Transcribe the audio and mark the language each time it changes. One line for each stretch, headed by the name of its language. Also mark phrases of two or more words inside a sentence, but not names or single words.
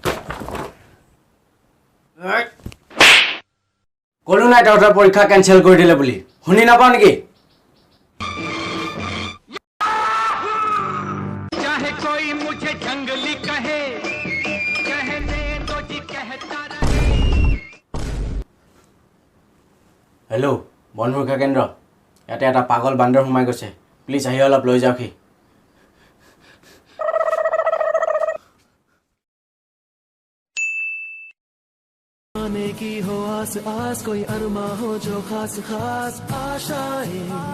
Assamese: ক'লো নাই তহঁতৰ পৰীক্ষা কেনচেল কৰি দিলে বুলি শুনি নাপাওঁ নেকি হেল্ল' বন সুৰক্ষা কেন্দ্ৰ ইয়াতে এটা পাগল বান্দৰ সোমাই গৈছে প্লিজ আহি অলপ লৈ যাওকহি
Hindi: की हो आस आस कोई अरमा हो जो खास खास आशाएं